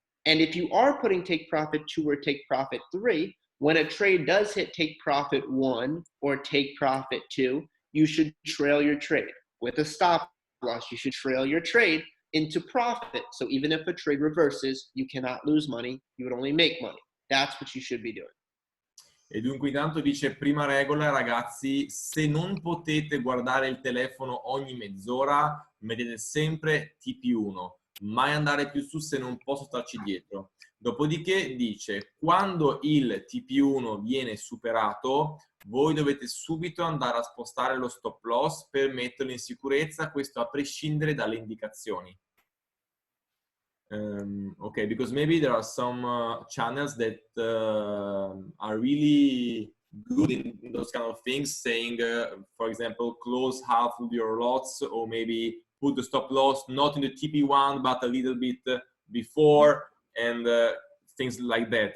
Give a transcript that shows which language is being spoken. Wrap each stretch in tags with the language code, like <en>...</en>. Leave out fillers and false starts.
<en>And if you are putting take profit 2 or take profit 3, when a trade does hit take profit 1 or take profit 2, you should trail your trade. With a stop loss, you should trail your trade into profit. So even if a trade reverses, you cannot lose money, you would only make money. That's what you should be doing.</en> <it>E dunque intanto dice, prima regola ragazzi, se non potete guardare il telefono ogni mezz'ora, mettete sempre TP1, mai andare più su se non posso starci dietro. Dopodiché dice, quando il TP1 viene superato, voi dovete subito andare a spostare lo stop loss per metterlo in sicurezza, questo a prescindere dalle indicazioni.</it> <en>Okay, because maybe there are some channels that are really good in those kind of things, saying, for example, close half of your lots, or maybe put the stop loss not in the TP1 but a little bit before, and things like that.</en>